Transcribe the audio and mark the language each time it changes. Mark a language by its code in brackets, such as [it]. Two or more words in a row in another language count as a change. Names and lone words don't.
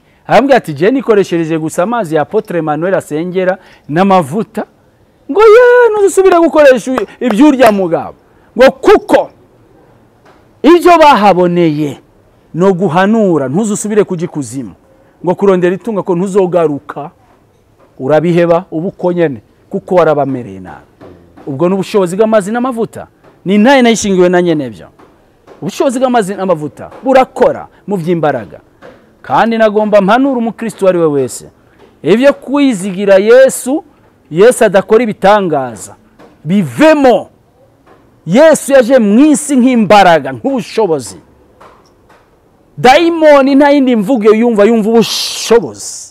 [rn] Arambwira ati je nikoreshereje gusa amazi ya Apotre Emmanuel asengera n'amavuta ngo ntuzusubire gukoresha iby'urya mugabo ngo kuko ibyo bahaboneye no guhanura ntuzusubire kujya ikuzimu ngo kurondera itunga ko ntuzogaruka urabiheba ubuko nyene kuko warabamereye nabi. Ubwo n'ubushobozi bw'amazi n'amavuta ni ntaye nayishingiwe na nyene byo. Ubushobozi bw'amazi n'amavuta burakora mu by'imbaraga, kandi nagomba mpanura umukristo wari we wese ibyo kwizigira Yesu adakora ibitangaza bivemo. Yesu yaje mwisi nk'imbaraga nk'ubushobozi. Daimoni nta yindi mvugo yumva ubushobozi.